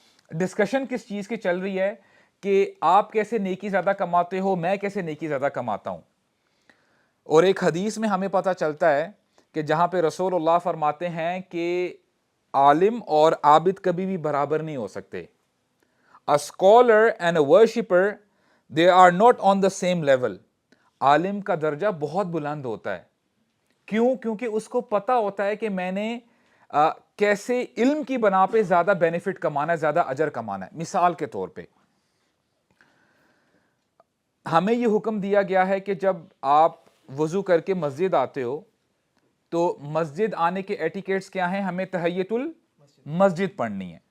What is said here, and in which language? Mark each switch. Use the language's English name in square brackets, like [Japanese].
[Urdu] Discussion کس چیز کی چل رہی ہے کہ آپ کیسے نیکی زیادہ کماتے ہو, میں کیسے نیکی زیادہ کماتا ہوں. اور ایک حدیث میں ہمیں پتہ چلتا ہے کہ جہاں پہ رسول اللہ فرماتے ہیں کہ عالم اور عابد کبھی بھی برابر نہیں ہو سکتے. [English] A scholar and a worshipper, they are not on the same level. [Urdu] عالم کا درجہ بہت بلند ہوتا ہے. کیوں؟ کیونکہ اس کو پتا ہوتا ہے کہ میں نے کیسے علم کی بنا پہ زیادہ بینیفٹ کمانا ہے, زیادہ اجر کمانا ہے. مثال کے طور پہ ہمیں یہ حکم دیا گیا ہے کہ جب آپ وضو کر کے مسجد آتے ہو تو مسجد آنے کے ایٹیکیٹس کیا ہیں, ہمیں تحیۃ المسجد پڑھنی ہے.